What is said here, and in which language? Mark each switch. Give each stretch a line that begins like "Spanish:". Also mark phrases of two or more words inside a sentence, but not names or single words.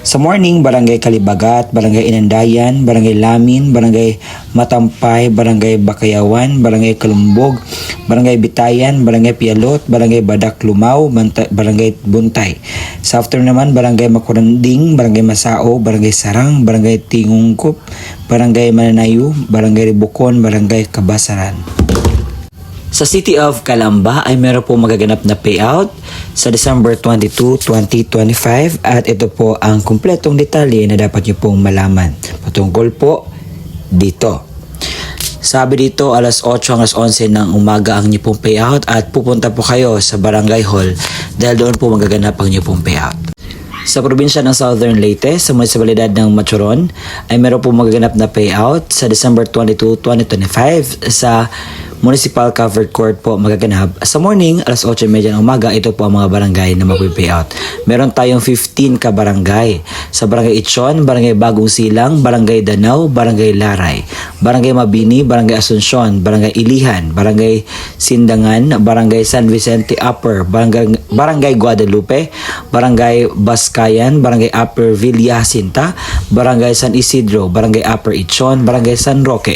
Filipino: Sa morning, Barangay Kalibagat, Barangay Inandayan, Barangay Lamin, Barangay Matampay, Barangay Bakayawan, Barangay Kalumbog, Barangay Bitayan, Barangay Pialot, Barangay Badak Lumao, Barangay Buntay. Sa afternoon naman, Barangay Makuranding, Barangay Masao, Barangay Sarang, Barangay Tingungkop, Barangay Mananayu, Barangay Ribukon, Barangay Kabasaran. Sa City of Calamba ay meron po magaganap na payout sa December 22, 2025 at ito po ang kumpletong detalye na dapat nyo pong malaman patungkol po dito. Sabi dito alas 8 hanggang 11 ng umaga ang nyo pong payout at pupunta po kayo sa Barangay Hall dahil doon po magaganap ang nyo pong payout. Sa probinsya ng Southern Leyte, sa munisipalidad ng Machoron, ay meron po magaganap na payout sa December 22, 2025 sa Municipal Covered Court po magaganap. Sa morning, alas 8:30 ng umaga, ito po ang mga barangay na mag-payout. Meron tayong 15 ka barangay. Sa Barangay Itchon, Barangay Bagong Silang, Barangay Danau, Barangay Laray, Barangay Mabini, Barangay Asuncion, Barangay Ilihan, Barangay Sindangan, Barangay San Vicente Upper, Barangay Guadalupe, Barangay Baskayan, Barangay Upper Villa Jacinta, Barangay San Isidro, Barangay Upper Itchon, Barangay San Roque.